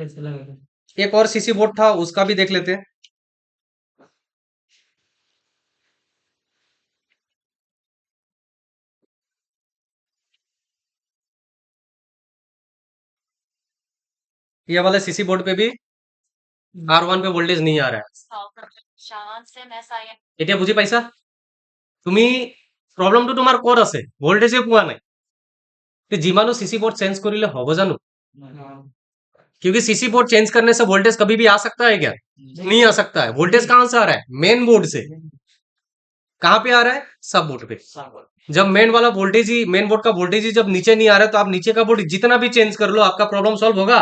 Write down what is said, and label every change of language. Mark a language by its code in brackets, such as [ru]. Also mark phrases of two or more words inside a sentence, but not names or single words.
[hi] एक और [en] CC board [hi] था, उसका भी देख लेते हैं। ये वाले [en] CC board [hi] पे भी R1 पे वोल्टेज नहीं आ रहा है। [as] এতিয়া বুজি পাইছা? তুমি প্ৰব্লেমটো তোমাৰ ক'ত আছে? ভোল্টেজে পোৱা নাই। তে যিমানো [en] CC board change [as] কৰিলে হ'ব জানো? [hi] क्योंकि [en] CC board change [hi] करने से वोल्टेज कभी भी आ सकता है क्या? नहीं आ सकता है। वोल्टेज कहां से आ रहा है? [en] main board [hi] से। कहां पे आ रहा है? [en] sub board [hi] पे। जब मेन वाला वोल्टेज ही, [en] main board [hi] का वोल्टेज ही जब नीचे नहीं आ रहा है, तो आप नीचे का बोर्ड जितना भी चेंज कर लो, आपका [en] problem solve [hi] होगा?